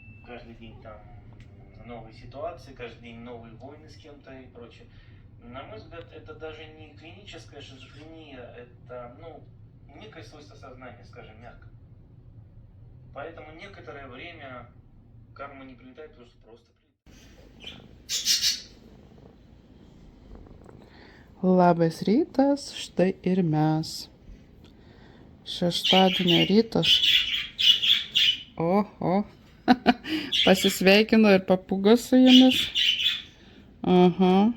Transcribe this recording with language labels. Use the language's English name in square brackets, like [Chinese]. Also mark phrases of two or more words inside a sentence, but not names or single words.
[Russian] каждый день там новые ситуации, каждый день новые войны с кем-то и прочее. На мой взгляд, это даже не клиническая шизофрения, это, некое свойство сознания, скажем мягко. Поэтому некоторое время карма не прилетает, потому что просто прилетает. [Lithuanian] Labas rytas, štai ir mes. Šeštadienio rytas. O. Pasisveikino ir papūga su jumis. Aha.